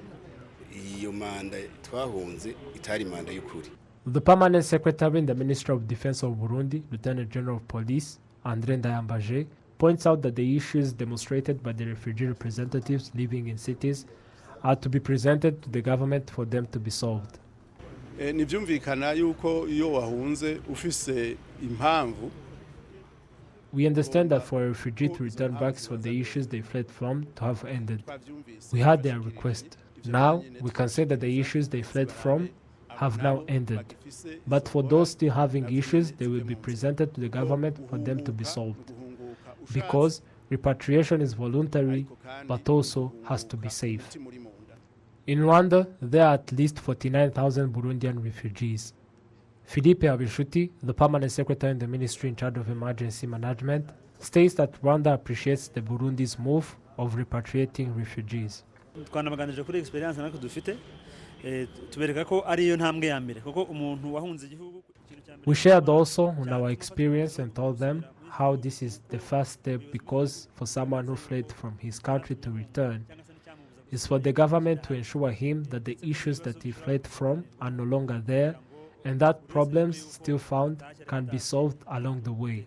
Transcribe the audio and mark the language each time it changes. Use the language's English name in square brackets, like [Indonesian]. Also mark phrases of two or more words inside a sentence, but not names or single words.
[English] The permanent secretary in the Ministry of Defense of Burundi, Lieutenant General of Police André Ndayambaje, points out that the issues demonstrated by the refugee representatives living in cities are to be presented to the government for them to be solved. [Rundi] Nivyumvikana yuko iyo wahunze ufise impamvu [English] We understand that for a refugee to return back is for the issues they fled from to have ended. We had their request. Now, we can say that the issues they fled from have now ended. But for those still having issues, they will be presented to the government for them to be solved. Because repatriation is voluntary, but also has to be safe. In Rwanda, there are at least 49,000 Burundian refugees. Philippe Abishuti, the permanent secretary in the ministry in charge of emergency management, states that Rwanda appreciates the Burundi's move of repatriating refugees. [Kinyarwanda] Twanabaganije kuri experience nako dufite tubereka ko ari yo ntambwe ya mbere kuko umuntu wahunze igihugu. [English] We shared also on our experience and told them how this is the first step, because for someone who fled from his country to return, it's for the government to ensure him that the issues that he fled from are no longer there, and that problems still found can be solved along the way.